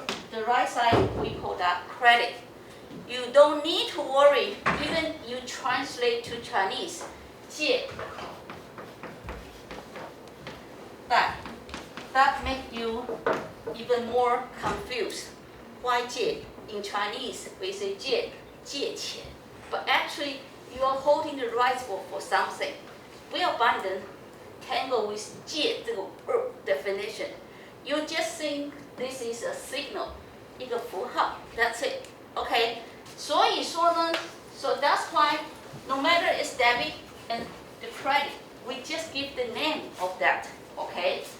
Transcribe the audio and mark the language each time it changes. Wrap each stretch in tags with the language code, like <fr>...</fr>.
<en>The right side, we call that credit. You don't need to worry, even you translate to Chinese, 借. That make you even more confused. Why 借? In Chinese, we say 借钱. But actually, you are holding the rights for something.</en> <zh>不要把你的</zh> <en>tangle with</en> <zh>借这个 definition.</zh> <en>You just think this is a signal,</en> <zh>一个符号.</zh> <en>That's it. Okay.</en> <zh>所以说呢</zh> <en>so that's why no matter it's debit and the credit, we just give the name of that, okay?</en>